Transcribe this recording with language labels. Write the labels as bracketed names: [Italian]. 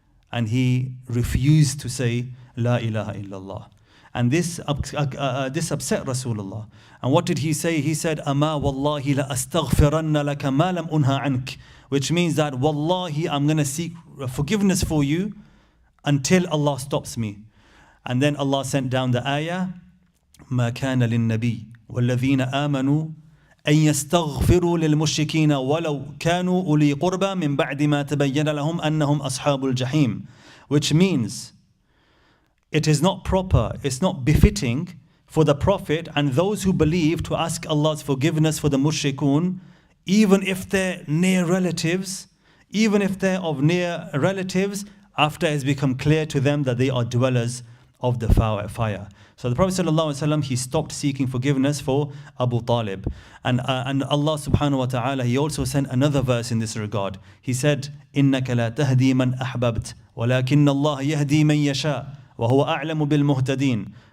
[English] And he refused to say, [Arabic] La ilaha illallah. [English] And this upset Rasulullah. And what did he say? He said, [Arabic] Ama wallahi la astaghfiranna laka ma lam unha ank. [English] Which means that, wallahi, I'm going to seek forgiveness for you until Allah stops me. And then Allah sent down the ayah, [Arabic] ما كان للنبي والذين آمنوا أن يستغفروا للمشركين ولو كانوا أولي قربى من بعد ما تبين لهم أنهم أصحاب الجحيم. [English] Which means, it is not proper, it's not befitting for the Prophet and those who believe to ask Allah's forgiveness for the mushrikun, even if they're near relatives, even if they're of near relatives, after it has become clear to them that they are dwellers of the fire. So the Prophet ﷺ, he stopped seeking forgiveness for Abu Talib. And Allah subhanahu wa ta'ala, he also sent another verse in this regard. He said, [Arabic] إِنَّكَ لَا تَهْدِي مَنْ أَحْبَبْتَ وَلَكِنَّ اللَّهَ يَهْدِي مَنْ يَشَاءُ وَهُوَ أَعْلَمُ بِالْمُهْتَدِينَ.